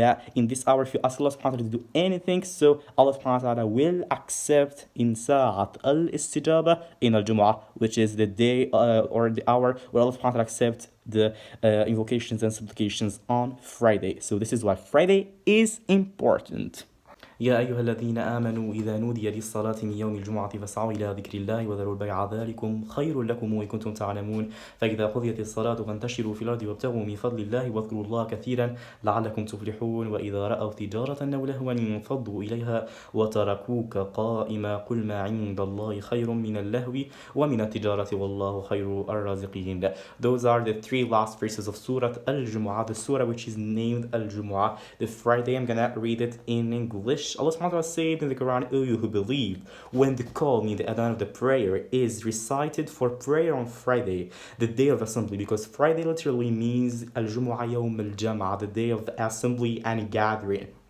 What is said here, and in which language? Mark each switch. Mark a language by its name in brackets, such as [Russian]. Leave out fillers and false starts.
[English] But in this hour, if you ask Allah subhanahu wa ta'ala to do anything, so Allah subhanahu wa ta'ala will accept in Sa'at al-Istijaba in al-Jum'ah, which is the day or the hour where Allah subhanahu wa ta'ala accepts the invocations and supplications on Friday. So this is why Friday is important. [Arabic] يا أيها الذين آمنوا إذا نودي للصلاة من يوم الجمعة فاسعوا إلى ذكر الله وذروا البيع ذلكم خير لكم وإن كنتم تعلمون فإذا قضيت الصلاة فانتشروا في الأرض وابتغوا من فضل الله واذكروا الله كثيرا لعلكم تفلحون وإذا رأوا تجارة أو لهوا انفضوا إليها وتركوك قائما قل ما عند الله خير من اللهو ومن التجارة والله خير الرازقين. [English] Those are the three last verses of Surah Al-Jum'ah, the surah which is named Al-Jum'ah. The Friday, I'm gonna read it in English. Allah subhanahu wa ta'ala said in the Quran, O you who believe, when the call, meaning the adhan of the prayer, is recited for prayer on Friday, the day of assembly, because Friday literally means al-Jumu'ah yawm al-Jam'ah, the day of the assembly and gathering.